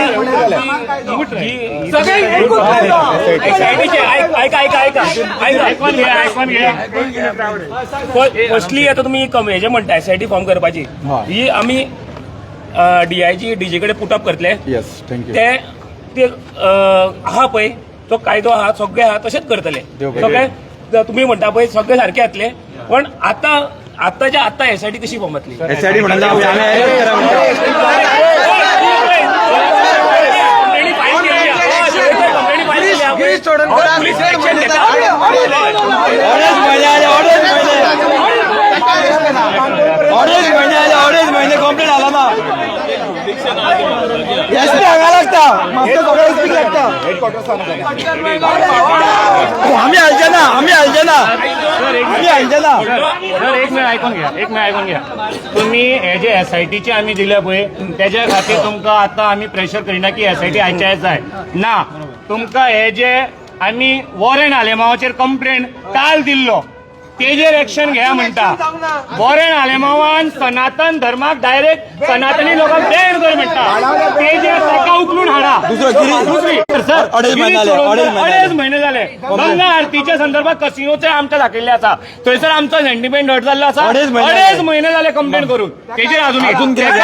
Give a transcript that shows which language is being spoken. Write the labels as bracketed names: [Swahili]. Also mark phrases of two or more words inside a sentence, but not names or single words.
[Konkani] फर्स्टली आता तुम्ही हेजे म्हणता SIT फॉर्म करपाची ही आमी DIG DG कडे पुटअप करतले ते आहा पळय तो कायदो आहा सगळे आहा तशेंच करतले सगळे तुम्ही म्हणता पळय सगळे सारखे जातले पण आताच्या SIT कशी फॉर्म जातली SIT म्हणून अडीच महिने कंप्लीट आला ना लागता आम्ही हलचे ना सर एक मिनिट ऐकून घ्या तुम्ही हे जे SITचे आम्ही दिले पळय त्याच्या खातीर तुमकां आतां आमी प्रेशर करिना की SIT आयच्या जाय ना तुमकां हे जे आमी वॉरंट आलेमावाचेर कंप्लेंट काल दिल्लो तेजेर एक्शन घ्या म्हणटा वॉरंट आलेमावान सनातन धर्माक डायरेक्ट सनातनी लोकांक बॅन कर म्हणटा तेजेर ताका उखलून हाडा दुसरी सर अडेच महिने झाले गंगा आरतीच्या संदर्भात कसिनोचे आमच्या दाखयल्ले आसा थंयसर आमचो [English] sentiment hurt [Konkani] जाल्लो आसा अडेच महिने झाले कंप्लेंट करून तेजेर अजून